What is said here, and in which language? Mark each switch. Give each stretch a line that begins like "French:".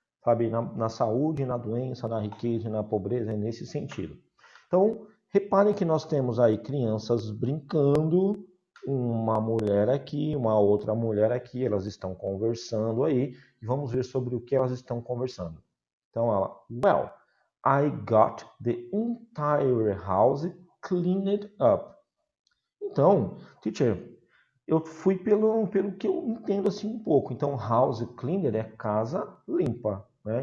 Portuguese: Sabe, na saúde, na doença, na riqueza e na pobreza, é nesse sentido. Então, reparem que nós temos aí crianças brincando, uma mulher aqui, uma outra mulher aqui, elas estão conversando aí, e vamos ver sobre o que elas estão conversando. Então, ela,
English: well, I got the entire house cleaned up.
Portuguese: Então, teacher, eu fui pelo que eu entendo assim um pouco. Então, house cleaner é casa limpa, né?